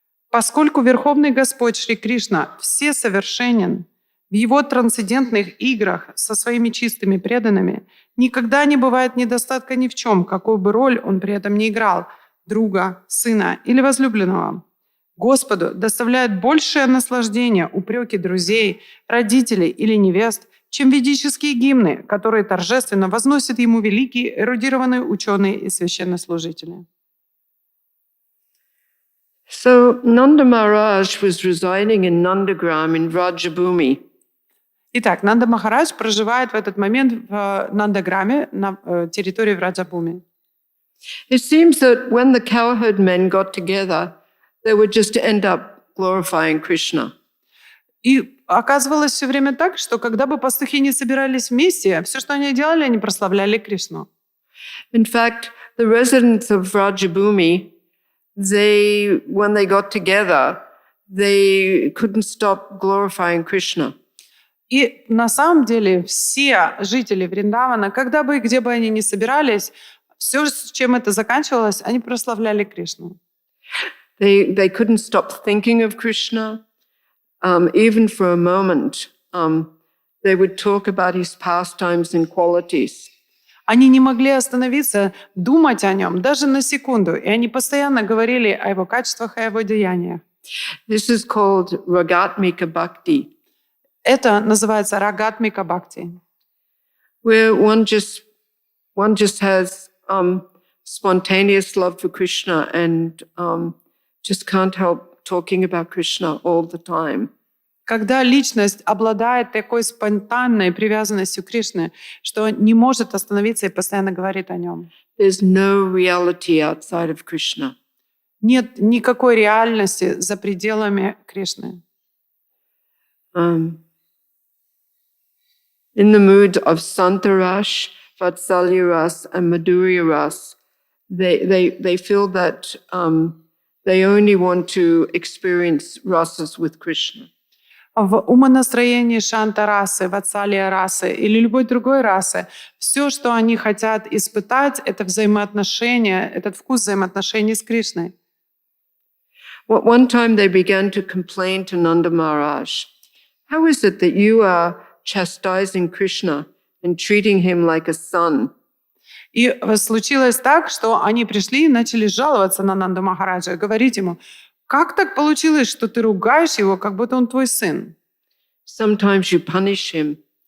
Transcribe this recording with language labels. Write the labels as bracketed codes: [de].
[ru] Поскольку Верховный Господь Шри Кришна всесовершенен, в его трансцендентных играх со своими чистыми преданными никогда не бывает недостатка ни в чем, какую бы роль он при этом ни играл – друга, сына или возлюбленного. Господу доставляет большее наслаждение упреки друзей, родителей или невест, чем ведические гимны, которые торжественно возносят ему великие эрудированные ученые и священнослужители. [en] So Nanda Maharaj was residing in Nandagram in Vrajabhumi. [ru] Итак, Нанда Махарадж проживает в этот момент в Нандаграме на территории Враджабхуми. [en] It seems that when the cowherd men got together, they would just end up glorifying Krishna. [ru] И оказывалось все время так, что когда бы пастухи не собирались вместе, все, что они делали, они прославляли Кришну. [en] In fact, the residents of Vrajabhumi, when they got together, they couldn't stop glorifying Krishna. [ru] И на самом деле все жители Вриндавана, когда бы и где бы они ни собирались, все, с чем это заканчивалось, они прославляли Кришну. [en] They couldn't stop thinking of Krishna. Even for a moment, they would talk about his pastimes and qualities. [ru] Они не могли остановиться, думать о нем даже на секунду, и они постоянно говорили о его качествах и о его деяниях. [en] This is called Ragatmika Bhakti. [ru] Это называется Рагатмика Бхакти, [en] where one just has spontaneous love for Krishna and just can't help talking about Krishna all the time. [ru] когда личность обладает такой спонтанной привязанностью к Кришне, что не может остановиться и постоянно говорит о нем. [en] There's no reality outside of Krishna. [ru] Нет никакой реальности за пределами Кришны. [en] In the mood of Santarash, Vatsalya Ras, and Madhurya Ras, they feel that they only want to experience rasas with Krishna. [ru] В умонастроении шанта-расы, ватсалия-расы или любой другой расы все, что они хотят испытать, это взаимоотношения, этот вкус взаимоотношений с Кришной. [en] One time they began to complain to Nanda Maharaj, how is it that you are chastising Krishna and treating him like a son. [ru] И случилось так, что они пришли и начали жаловаться на Нанду Махараджа и говорить ему: как так получилось, что ты ругаешь его, как будто он твой сын? [en] Sometimes you punish him.